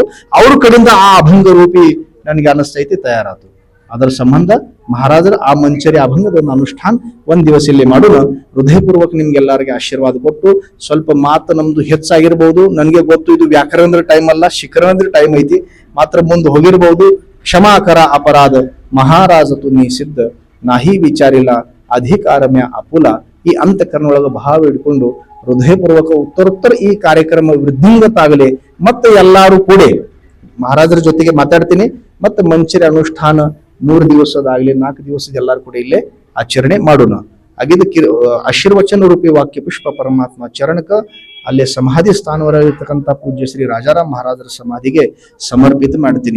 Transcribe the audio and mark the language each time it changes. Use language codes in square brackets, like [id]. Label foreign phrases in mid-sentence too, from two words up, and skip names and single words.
[kn] ಅವ್ರ ಕಡೆಯಿಂದ ಆ ಅಭಂಗ ರೂಪಿ ನನಗೆ ಅನಿಸ್ತೈತಿ ತಯಾರಾತು. ಅದರ ಸಂಬಂಧ ಮಹಾರಾಜರ ಆ ಮಂಚರಿ ಅಭಂಗದ ಒಂದು ಅನುಷ್ಠಾನ ಒಂದ್ ದಿವಸ ಇಲ್ಲಿ ಮಾಡೋಣ. ಹೃದಯಪೂರ್ವಕ ನಿಮ್ಗೆಲ್ಲರಿಗೆ ಆಶೀರ್ವಾದ ಕೊಟ್ಟು, ಸ್ವಲ್ಪ ಮಾತು ನಮ್ದು ಹೆಚ್ಚಾಗಿರ್ಬಹುದು, ನನಗೆ ಗೊತ್ತು. ಇದು ವ್ಯಾಕರಣದ ಟೈಮ್ ಅಲ್ಲ, ಶಿಖರಣದ ಟೈಮ್ ಐತಿ. ಮಾತ್ರ ಮುಂದೆ ಹೋಗಿರ್ಬಹುದು. [mr] क्षमाकरा अपराध महाराज तुम्ही सिद्ध नाही विचारिला अधिकारम्या आपुला. [kn] ಈ ಅಂತಃಕರಣ ಒಳಗ ಭಾವ ಇಟ್ಕೊಂಡು ಹೃದಯಪೂರ್ವಕ ಉತ್ತರೋತ್ತರ ಈ ಕಾರ್ಯಕ್ರಮ ವೃದ್ಧಿಂಗತಾಗಲಿ. ಮತ್ತೆ ಎಲ್ಲಾರು ಕೂಡ ಮಹಾರಾಜರ ಜೊತೆಗೆ ಮಾತಾಡ್ತೀನಿ. ಮತ್ತೆ ಮಂಚರಿ ಅನುಷ್ಠಾನ 3 ದಿವಸದಾಗ್ಲಿ 4 ದಿವಸದ ಎಲ್ಲಾರು ಕೂಡ ಇಲ್ಲೇ ಆಚರಣೆ ಮಾಡೋಣ. ಆಗಿದ್ದ ಆಶೀರ್ವಚನ ರೂಪಿ ವಾಕ್ಯ ಪುಷ್ಪ ಪರಮಾತ್ಮ ಚರಣಕ ಅಲ್ಲೇ ಸಮಾಧಿ ಸ್ಥಾನವರಾಗಿರ್ತಕ್ಕಂಥ ಪೂಜ್ಯ ಶ್ರೀ ರಾಜಾರಾಮ್ ಮಹಾರಾಜರ ಸಮಾಧಿಗೆ ಸಮರ್ಪಿತ ಮಾಡ್ತೀನಿ.